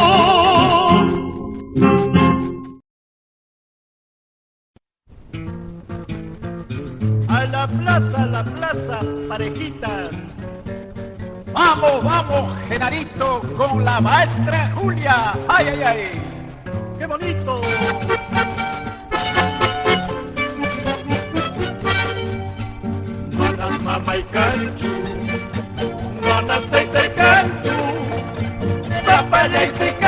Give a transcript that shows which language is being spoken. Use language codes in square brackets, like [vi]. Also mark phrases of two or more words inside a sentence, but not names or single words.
[es] A la plaza, parejitas. Vamos, vamos, Genarito, con la maestra Julia. ¡Ay, ay, ay! ¡Qué bonito! [qu] Mana mama y canchu, mana te canchu, papaya y